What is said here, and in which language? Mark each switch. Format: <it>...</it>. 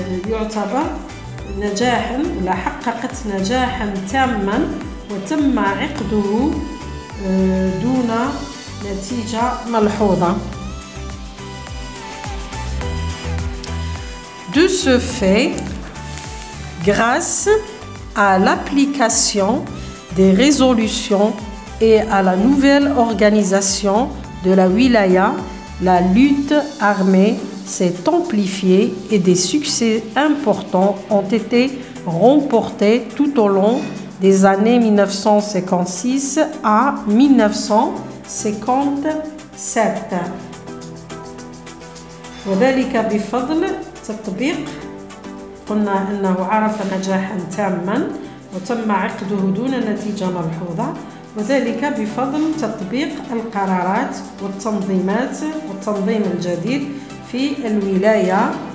<ar>يعتبر نجاحا ولا حققت نجاحا تاما وتم عقده دون نتيجة ملحوظة.</ar> <fr>De ce fait, grâce à l'application des résolutions et à la nouvelle organisation de la wilaya, la lutte armée s'est amplifiée et des succès importants ont été remportés tout au long des années 1956 à 1957.</fr> <ar>وذلك بفضل تطبيق، قلنا أنه عرف نجاحا تاما وتم عقده دون نتيجة ملحوظة، وذلك بفضل تطبيق القرارات والتنظيمات والتنظيم الجديد في الولاية.</ar>